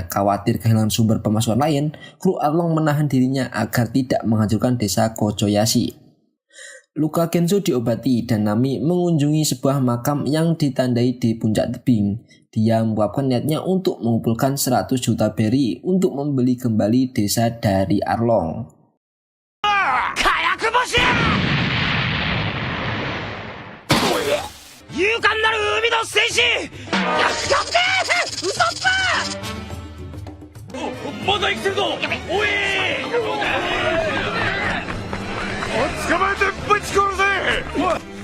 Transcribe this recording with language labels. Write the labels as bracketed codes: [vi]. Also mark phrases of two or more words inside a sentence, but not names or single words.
[id] Khawatir kehilangan sumber pemasukan lain, kru Arlong menahan dirinya agar tidak menghancurkan desa Kochoyashi. Luka Genzo diobati dan Nami mengunjungi sebuah makam yang ditandai di puncak tebing. Dia menguapkan niatnya untuk mengumpulkan 100 juta berry untuk membeli kembali desa dari Arlong. [ja] 火薬星勇敢なる海の戦士やってウソッパまだ生きてるぞおい捕まえてぶち殺せ。